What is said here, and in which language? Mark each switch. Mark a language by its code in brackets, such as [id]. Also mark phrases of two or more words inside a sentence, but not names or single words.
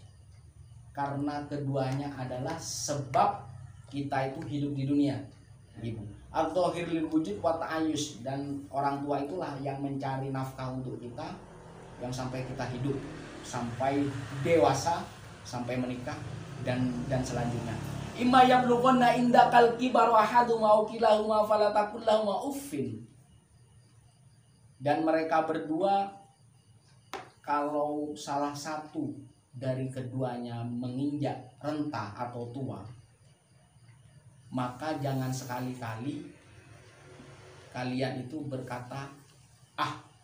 [id] Karena keduanya adalah sebab kita itu hidup di dunia. Ibu. [ar] الظاهر للوجود والتعايش, [id] dan orang tua itulah yang mencari nafkah untuk kita, yang sampai kita hidup, sampai dewasa, sampai menikah dan selanjutnya. [ar] إما يبلغن عندك الكبر أحدهما أو كلاهما فلا تقل لهما أف. [id] Dan mereka berdua, kalau salah satu dari keduanya menginjak renta atau tua, maka jangan sekali-kali kalian itu berkata ah.